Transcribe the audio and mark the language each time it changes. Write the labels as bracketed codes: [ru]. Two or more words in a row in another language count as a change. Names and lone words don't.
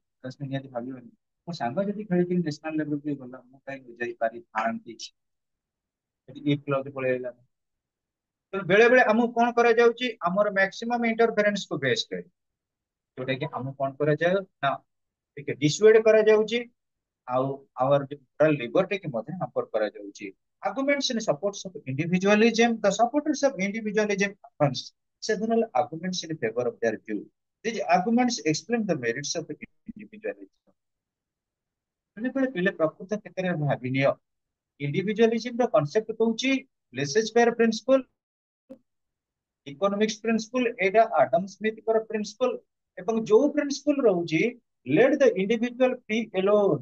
[or] ରଶ୍ମି ନିହାତି ଭାବିବନି ମୋ ସାଙ୍ଗ ଯଦି ଖେଳିକିରି ନ୍ୟାସନାଲ ଲେଭେଲକୁ ଗଲା ମୁଁ କାହିଁକି ଯାଇପାରିଥାନ୍ତି, ସେଠି ଏ କ୍ଲବ ପଳେଇଲା। ତେଣୁ ବେଳେ ବେଳେ ଆମକୁ କଣ କରାଯାଉଛି, ଆମର [en] maximum interference [or] କୁ ବେସ୍ କରି ଯୋଉଟା କି ଆମକୁ କଣ କରାଯାଏ ନା ଟିକେ ଡିସୁଏଡ୍ କରାଯାଉଛି, ଆଉ [en] our moral liberty [or] की ମଧ୍ୟ hamper କରାଯାଉଛି। [en] Arguments in support of individualism, the supporters of individualism advance several arguments in favor of their view. These arguments explain the merits of individualism. [or] ବେଳେ ପିଲେ ପ୍ରକୃତ କ୍ଷେତ୍ରରେ ଭାବିନିଅ, ଇଣ୍ଡିଭିଜୁଆଲିଜିମ ର କନସେପ୍ଟ କହୁଛି [en] laissez faire principle, economics principle, [or] ଏଇଟା ଆଡମ ସ୍ମିଥଙ୍କର ପ୍ରିନ୍ସିପଲ, ଏବଂ ଯୋଉ ପ୍ରିନ୍ସିପଲ ରହୁଛି [en] let the individual free alone.